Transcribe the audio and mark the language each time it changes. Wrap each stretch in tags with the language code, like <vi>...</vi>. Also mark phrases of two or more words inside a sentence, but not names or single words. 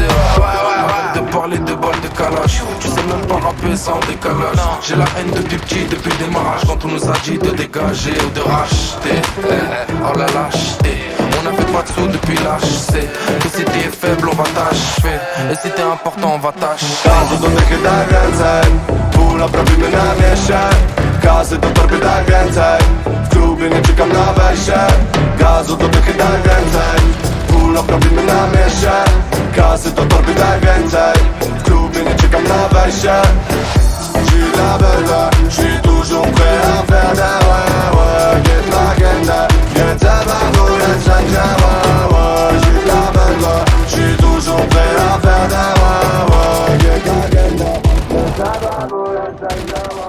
<fr>Arrête de parler de balles de calage. Tu sais même pas rapper sans décalage. J'ai la haine depuis petit, depuis le démarrage. Quand on nous a dit de dégager ou de racheter. Oh la lâcheté. On n'a fait pas de sous depuis l'HC. Que si t'es faible on va t'achever. Et si t'es important on va t'acheter.</fr> <pl>Gazu do dechy daj więcej, pull-up robimy na mieście. Kasy do torby daj więcej, w klubie nie czekam na wejście. Gazu do dechy daj więcej, pull-up robimy na mieście. Kasy do torby daj więcej, w klubie nie czekam na wejście.</pl> <fr>J'suis de la belle, j'suis toujours prêt à faire des ouais, get l'agenda, get ta bagoule, j'suis de la belle, j'suis toujours prêt à faire des ouais, get l'agenda, get ta bagoule, j'suis</fr>